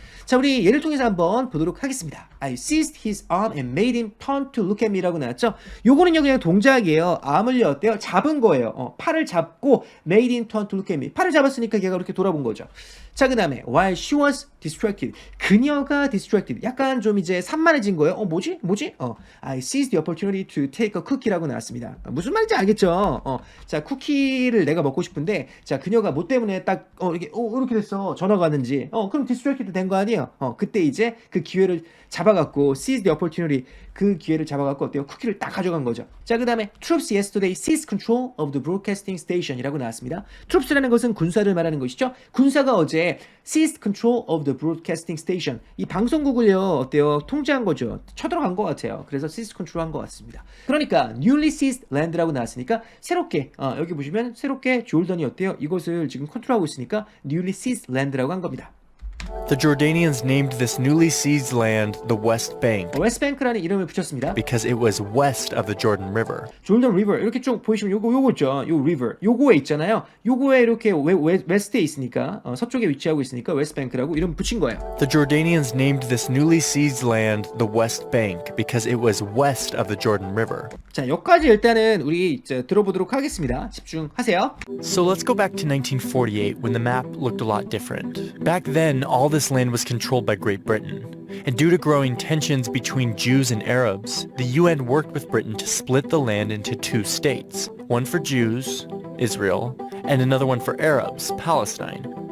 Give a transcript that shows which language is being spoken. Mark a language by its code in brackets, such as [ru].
[ko] 자, 우리 예를 통해서 한번 보도록 하겠습니다. [en] I seized his arm and made him turn to look at me라고 [ko] 나왔죠. 요거는요, 그냥 동작이에요. arm을요, 어때요? 잡은 거예요. 팔을 잡고 [en] made him turn to look at me. [ko] 팔을 잡았으니까 걔가 그렇게 돌아본 거죠. 자, 그 다음에 [en] while she was distracted. [ko] 그녀가 distracted. 약간 좀 이제 산만해진 거예요. 뭐지? [en] I seized the opportunity to take a cookie라고 [ko] 나왔습니다. 무슨 말인지 알겠죠? 자, 쿠키를 내가 먹고 싶은데, 자, 그녀가 뭐 때문에 딱 이렇게 됐어. 전화가 왔는지. 그럼 distracted 된 거 아니에요? 그때 이제 그 기회를 잡아갖고 [en] seize the opportunity, [ko] 그 기회를 잡아갖고 어때요? 쿠키를 딱 가져간 거죠. 자, 그 다음에 [en] troops yesterday seized control of the broadcasting station이라고 [ko] 나왔습니다. troops라는 것은 군사를 말하는 것이죠. 군사가 어제 [en] seized control of the broadcasting station, [ko] 이 방송국을요, 어때요? 통제한 거죠. 쳐들어간 것 같아요. 그래서 seized control 한 것 같습니다. 그러니까 [en] newly seized land [ko] 라고 나왔으니까 새롭게, 여기 보시면 새롭게 조던이 어때요? 이것을 지금 컨트롤하고 있으니까 newly seized land라고 한 겁니다. [en] The Jordanians named this newly seized land the West Bank [ko] 웨스트뱅크라는 이름을 붙였습니다. [en] because it was west of the Jordan River. [ko] 졸던 리버 이렇게 쭉 보시면 요거 있죠. 요 리버 요거에 있잖아요. 요거에 이렇게 웨스트에 있으니까 서쪽에 위치하고 있으니까 웨스트뱅크라고 이름 붙인 거예요. [en] The Jordanians named this newly seized land the West Bank because it was west of the Jordan River. [ko] 자, 여기까지 일단은 우리 이제 들어보도록 하겠습니다. 집중하세요. [en] So let's go back to 1948 when the map looked a lot different. Back then, all this land was controlled by Great Britain. And due to growing tensions between Jews and Arabs, the UN worked with Britain to split the land into two states, one for Jews, Israel, and another one for Arabs, Palestine.